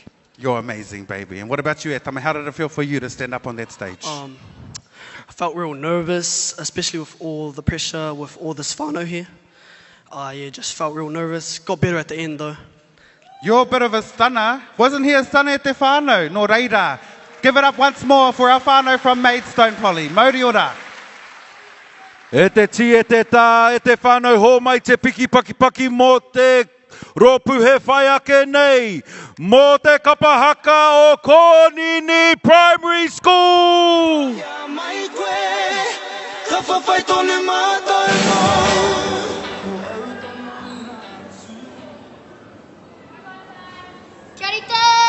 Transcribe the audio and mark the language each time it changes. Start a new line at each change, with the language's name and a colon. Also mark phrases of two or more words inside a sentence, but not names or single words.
English: You're amazing, baby. And what about you, Etama? How did it feel for you to stand up on that stage? I felt real nervous, especially with all the pressure, with all this whānau here. Just felt real nervous. Got better at the end, though. You're a bit of a stunner. Wasn't he a stunner
Māori: e te whānau? No reira.
English: Give it up once more for our whānau from Maidstone, Polly.
Māori: Mauri ora. E te ti, e te tā, e te whānau hō mai te piki paki paki mō te ropu he whai ake nei. Mō te Kapa Haka o Konini Primary School. Kia rite!